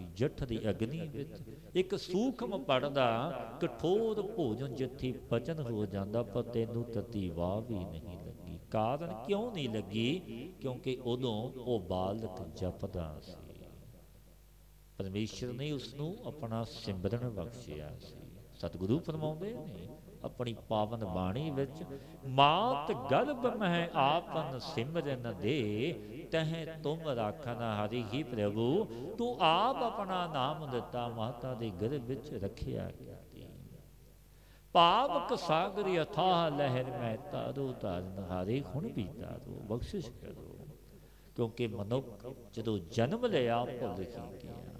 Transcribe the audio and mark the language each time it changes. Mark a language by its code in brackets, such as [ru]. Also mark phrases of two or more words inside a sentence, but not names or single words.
[pa] ਜਠ ਦੀ ਅਗਨੀ ਵਿਚ ਇਕ ਸੂਖਮ ਪੜਦਾ ਕਠੋਰ ਭੋਜਨ ਜਿੱਥੇ ਪਚਨ ਹੋ ਜਾਂਦਾ ਪਰ ਤੈਨੂੰ ਤੱਤੀ ਵਾਹ ਭੀ ਨਹੀਂ ਲੱਗੀ। ਕਾਰਣ ਕਿਉਂ ਨਹੀਂ ਲੱਗੀ ਕਿਉਂਕਿ ਉਦੋਂ ਵੋ ਬਾਲਕ ਜਪਦਾ ਸੀ ਪਰਮੇਸ਼ਰ ਨੇ ਉਸਨੂੰ ਆਪਣਾ ਸਿਮਰਨ ਬਖ਼ਸ਼ਿਆ ਸੀ। ਸਤਿਗੁਰੂ ਫਰਮਾਉਂਦੇ ਨੇ ਆਪਣੀ ਪਾਵਨ ਬਾਣੀ ਵਿਚ ਮਾਤ ਗਰਭ ਮਹਿ ਆਪਨ ਸਿਮਰਨ ਦੇ ਤਹ ਤੁਮ ਰਾਖਨ ਹਰਿ ਹੀ ਪ੍ਰਭੂ ਤੂ ਆਪ ਆਪਣਾ ਨਾਮ ਦਿੱਤਾ ਮਾਤਾ ਦੇ ਗਰਭ ਵਿਚ ਰੱਖਿਆ। ਪਾਵਕ ਸਾਗਰ ਅਥਾਹ ਲਹਰ ਮੈਂ ਤਾਰੋ ਤਾਰਨ ਹਾਰੇ ਹੁਣ ਭੀ ਤਾਰੋ ਬਖ਼ਸ਼ਿਸ਼ ਕਰੋ। ਕਿਉਂਕਿ ਮਨੁੱਖ ਜੋ ਜਨਮ ਲਿਆ ਭੁੱਲ ਹੀ ਗਿਆ।